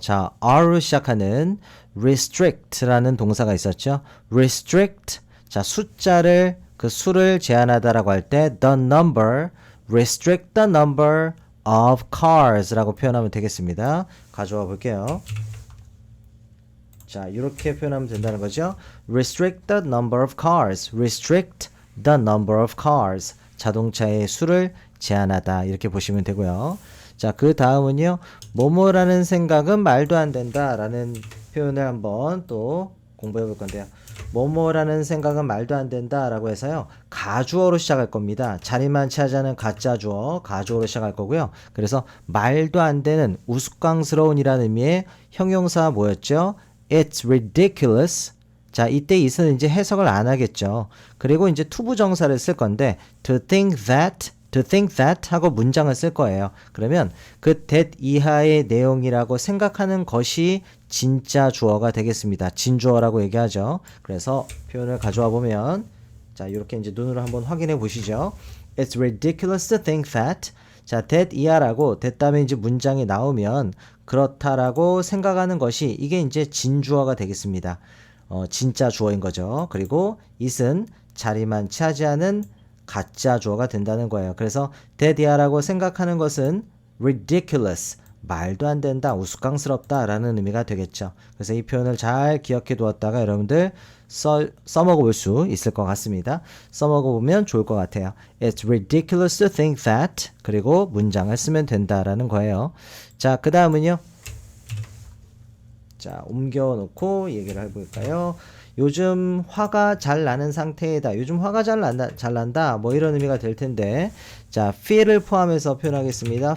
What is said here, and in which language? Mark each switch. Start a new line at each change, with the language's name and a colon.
Korean: 자, R로 시작하는 restrict라는 동사가 있었죠. restrict. 자, 숫자를 그 수를 제한하다라고 할 때
English: the number, restrict the number of cars
Korean: 라고 표현하면 되겠습니다. 가져와 볼게요. 자, 이렇게 표현하면 된다는 거죠.
English: restrict the number of cars. restrict the number of cars.
Korean: 자동차의 수를 제한하다. 이렇게 보시면 되고요. 자, 그 다음은요. 뭐뭐라는 생각은 말도 안 된다 라는 표현을 한번 또 공부해 볼 건데요. 뭐뭐라는 생각은 말도 안 된다 라고 해서요. 가주어로 시작할 겁니다. 자리만 차지하는 가짜 주어 가주어로 시작할 거고요. 그래서 말도 안 되는 우스꽝스러운 이라는 의미의 형용사 뭐였죠?
English: It's ridiculous.
Korean: 자, 이때 it은 이제 해석을 안 하겠죠. 그리고 이제 투부정사를 쓸 건데
English: to think that
Korean: 하고 문장을 쓸 거예요. 그러면 그 that 이하의 내용이라고 생각하는 것이 진짜 주어가 되겠습니다. 진주어라고 얘기하죠. 그래서 표현을 가져와 보면 자, 이렇게 이제 눈으로 한번 확인해 보시죠.
English: It's ridiculous to think that.
Korean: 자, that 이하라고 that 다음에 이제 문장이 나오면 그렇다라고 생각하는 것이 이게 이제 진주어가 되겠습니다. 진짜 주어인 거죠. 그리고 it은 자리만 차지하는 가짜 주어가 된다는 거예요. 그래서 that 이하라고 생각하는 것은 ridiculous. 말도 안 된다, 우스꽝스럽다 라는 의미가 되겠죠. 그래서 이 표현을 잘 기억해 두었다가 여러분들 써먹어 볼 수 있을 것 같습니다. 써먹어 보면 좋을 것 같아요.
English: It's ridiculous to think that.
Korean: 그리고 문장을 쓰면 된다라는 거예요. 자, 그 다음은요. 자, 옮겨 놓고 얘기를 해볼까요? 요즘 화가 잘 나는 상태이다. 요즘 화가 잘 난다. 뭐 이런 의미가 될 텐데. 자, feel을 포함해서 표현하겠습니다.